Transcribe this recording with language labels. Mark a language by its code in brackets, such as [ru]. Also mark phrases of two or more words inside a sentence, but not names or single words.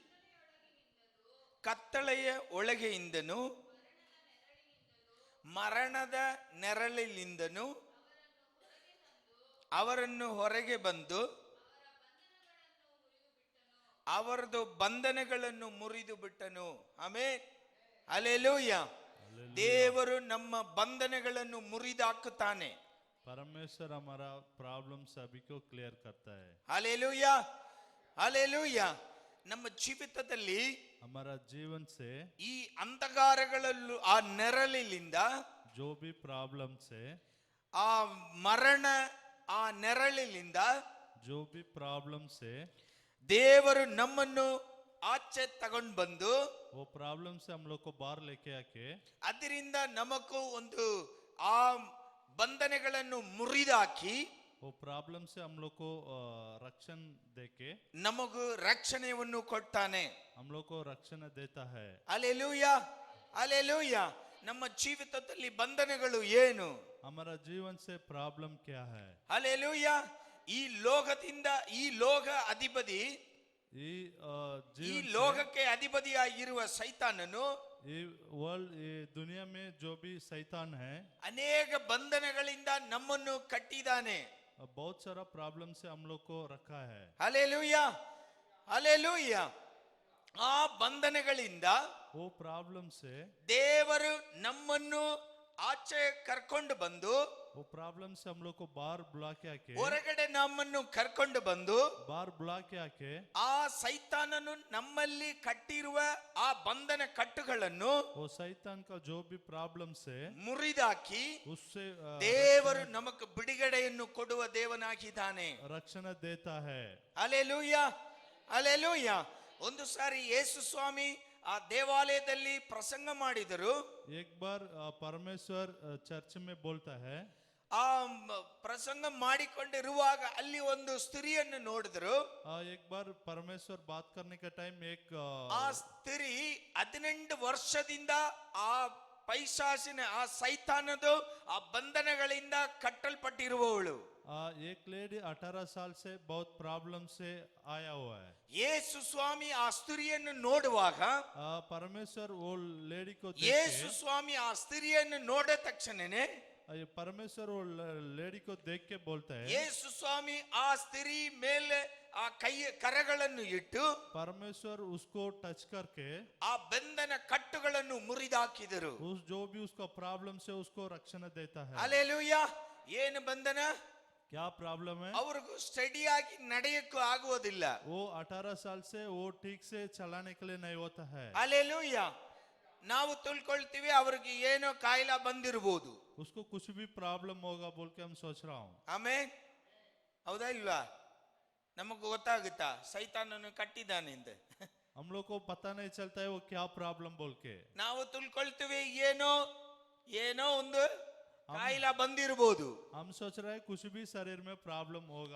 [kn] ಕತ್ತಳೆಯ ಒಳಗೆಯಿಂದನು ಮರಣದ ನೆರಳಿನಿಂದನು ಅವರನ್ನು ಹೊರಗೆ ಬಂದು ಅವರದು ಬಂಧನಗಳನ್ನು ಮುರಿದು ಬಿಟ್ಟನು. ಆಮೆನ್. ಹಲ್ಲೆಲೂಯಾ. ದೇವರು ನಮ್ಮ ಬಂಧನಗಳನ್ನು ಮುರಿದಾಕುತ್ತಾನೆ. [hi] परमेश्वर हमारा प्रॉब्लम सभी को क्लियर करता है. हालेलुया, हालेलुया. [kn] ನಮ್ಮ ಜೀವಿತದಲ್ಲಿ [hi] हमारा जीवन से [kn] ಈ ಅಂಧಕಾರಗಳಲ್ಲೂ ಆ ನೆರಳಿನಿಂದ [hi] जो भी प्रॉब्लम से [kn] ಆ ಮರಣ ಆ ನೆರಳಿನಿಂದ [hi] जो भी प्रॉब्लम से [kn] ದೇವರು ನಮ್ಮನ್ನು ಆಚೆ ತಗೊಂಡು ಬಂದು [hi] वो प्रॉब्लम से हम लोग को बाहर लेके आके [kn] ಅದರಿಂದ ನಮಗೂ ಒಂದು ಆ ಬಂಧನಗಳನ್ನು ಮುರಿದಾಕಿ [hi] वो प्रॉब्लम से हम लोग को रक्षण देके [kn] ನಮಗೂ ರಕ್ಷಣೆಯನ್ನು ಕೊಡ್ತಾನೆ. [hi] हम लोग को रक्षण देता है. [kn] ಹಲ್ಲೆಲೂಯಾ, ಹಲ್ಲೆಲೂಯಾ. ನಮ್ಮ ಜೀವಿತದಲ್ಲಿ ಬಂಧನಗಳು ಏನು? [hi] हमारा जीवन से प्रॉब्लम क्या है? [kn] ಹಲ್ಲೆಲೂಯಾ. ಈ ಲೋಕದಿಂದ ಈ ಲೋಕ ಅಧಿಪತಿ ಈ ಲೋಕಕ್ಕೆ ಅಧಿಪತಿಯಾಗಿರುವ ಸೈತಾನನು [hi] ಈ ವರ್ಲ್ಡ್ ಈ ದುನಿಯಾ में जो भी शैतान है [kn] ಅನೇಕ ಬಂಧನಗಳಿಂದ ನಮ್ಮನ್ನು ಕಟ್ಟಿದ್ದಾನೆ. [hi] बहुत सारा प्रॉब्लम से हम लोग को रखा है. [kn] ಹಲ್ಲೆಲೂಯಾ, ಹಲ್ಲೆಲೂಯಾ. ಆ ಬಂಧನಗಳಿಂದ [hi] वो प्रॉब्लम से [kn] ದೇವರು ನಮ್ಮನ್ನು ಆಚೆ ಕರ್ಕೊಂಡು ಬಂದು [hi] वो प्रॉब्लम से हम लोग को बाहर बुला के आके [kn] ಹೊರಗಡೆ ನಮ್ಮನ್ನು ಕರ್ಕೊಂಡು ಬಂದು [hi] बाहर बुला के आके [kn] ಆ ಸೈತಾನನು ನಮ್ಮಲ್ಲಿ ಕಟ್ಟಿರುವ ಆ ಬಂಧನ ಕಟ್ಟುಗಳನ್ನು [hi] वो शैतान का जो भी प्रॉब्लम से [kn] ಮುರಿದಾಕಿ [hi] उससे [kn] ದೇವರು ನಮಗೆ ಬಿಡುಗಡೆಯನ್ನು ಕೊಡುವ ದೇವನಾಗಿದ್ದಾನೆ. [hi] रक्षण देता है. [kn] ಹಲ್ಲೆಲೂಯಾ, ಹಲ್ಲೆಲೂಯಾ. ಒಂದು ಸಾರಿ ಯೇಸು ಸ್ವಾಮಿ ಆ ದೇವಾಲಯದಲ್ಲಿ ಪ್ರಸಂಗ ಮಾಡಿದರು. [hi] एक बार परमेश्वर चर्च में बोलता है. [kn] ಆ ಪ್ರಸಂಗ ಮಾಡಿಕೊಂಡಿರುವಾಗ ಅಲ್ಲಿ ಒಂದು ಸ್ತ್ರೀಯನ್ನು ನೋಡಿದ್ರು. [hi] एक बार परमेश्वर बात करने का टाइम एक [kn] ಆ ಸ್ತ್ರೀ 18 ವರ್ಷದಿಂದ ಆ ಪೈಶಾಚಿನ ಆ ಸೈತಾನದು ಆ ಬಂಧನಗಳಿಂದ ಕಟ್ಟಲ್ಪಟ್ಟಿರುವವಳು. [hi] एक लेडी 18 साल से बहुत प्रॉब्लम से आया हुआ है. [kn] ಯೇಸು ಸ್ವಾಮಿ ಆ ಸ್ತ್ರೀಯನ್ನು ನೋಡುವಾಗ, [hi] परमेश्वर वो लेडी को [kn] ಯೇಸು ಸ್ವಾಮಿ ಆ ಸ್ತ್ರೀಯನ್ನು ನೋಡಿದ ತಕ್ಷಣನೇ [hi] परमेश्वर वो लेडी को देख के बोलता है, [kn] ಯೇಸು ಸ್ವಾಮಿ ಆ ಸ್ತ್ರೀ ಮೇಲೆ ಆ ಕರಗಳನ್ನು ಇಟ್ಟು [hi] परमेश्वर उसको टच करके [kn] ಆ ಬಂಧನ ಕಟ್ಟುಗಳನ್ನು ಮುರಿದಾಕಿದರು. [hi] उस जो भी उसका प्रॉब्लम से उसको रक्षण देता है. [kn] ಹಲ್ಲೆಲೂಯಾ. ಏನು ಬಂಧನ? [hi] क्या प्रॉब्लम है? [kn] ಅವ್ರಿಗೂ ಸ್ಟಡಿಯಾಗಿ ನಡೆಯಕ್ಕೂ ಆಗುವುದಿಲ್ಲ. [hi] वो 18 साल से वो ठीक से चलाने के लिए नहीं होता है. [kn] ಹಲ್ಲೆಲೂಯಾ. ನಾವು ತಿಳ್ಕೊಳ್ತೀವಿ ಅವ್ರಿಗೆ ಏನೋ ಕಾಯಿಲೆ ಬಂದಿರಬಹುದು, [hi] उसको कुछ भी प्रॉब्लम होगा बोल के हम सोच रहा हूँ. [kn] ಆಮೇಲೆ ಹೌದಾ ಇಲ್ವಾ? ನಮಗೂ ಗೊತ್ತಾಗುತ್ತಾ ಸೈತಾನನು ಕಟ್ಟಿದ್ದಾನೆ ಅಂತ? [hi] हम लोग को पता नहीं चलता है वो क्या प्रॉब्लम बोल के. [kn] ನಾವು ತಿಳ್ಕೊಳ್ತೀವಿ ಏನೋ ಏನೋ ಒಂದು ಕಾಯಿಲೆ ಬಂದಿರಬಹುದು, [hi] हम सोच रहे हैं कुछ भी शरीर में प्रॉब्लम होगा.